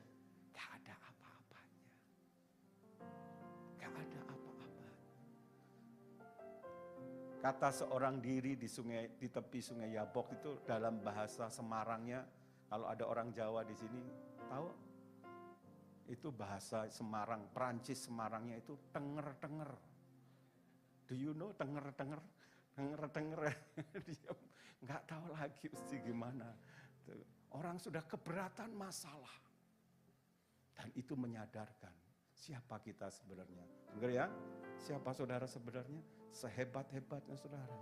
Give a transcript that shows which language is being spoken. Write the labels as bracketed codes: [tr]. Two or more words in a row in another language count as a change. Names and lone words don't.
[id] Gak ada apa-apanya. Gak ada apa-apanya. Kata seorang diri di tepi sungai Yabok itu dalam bahasa Semarangnya, kalau ada orang Jawa di sini, tahu? Itu bahasa Semarang, Perancis Semarangnya itu tenger-tenger. [en] Do you know [jv] tenger-tenger? Tenger-tenger, [id] dia nggak tahu lagi mesti gimana. Orang sudah keberatan masalah. Dan itu menyadarkan siapa kita sebenarnya. Dengar ya, siapa saudara sebenarnya? Sehebat-hebatnya saudara.